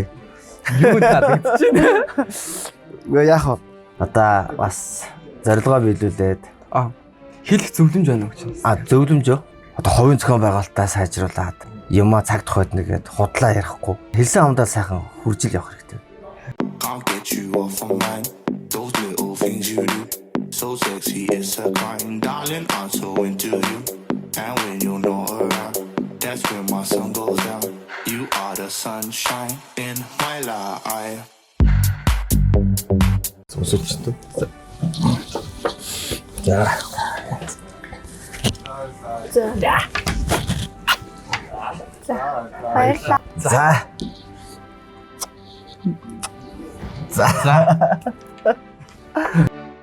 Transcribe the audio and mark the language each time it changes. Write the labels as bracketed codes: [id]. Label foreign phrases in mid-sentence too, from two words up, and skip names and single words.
[mn] Юу таалагдж байна? Гэхдээ яг одоо бас зорилгоо биелүүлээд Хэлэх зөвлөмж байна уу гэж. зөвлөмж юу? Одоо хувийн зохион байгуулалтаа сайжруулад юмаа цаг тухайд нэгээд худлаа ярихгүй хэлсэн хамдаа сайхан хуржил явах хэрэгтэй. [en] Can't get you off my mind. Those little things you do, so sexy, it's a crime, darling. I'm so into you, and when you're not around, that's when my sun goes down. You are the sunshine in my life. [mn] Сонсогчтой. Баярлалаа. За.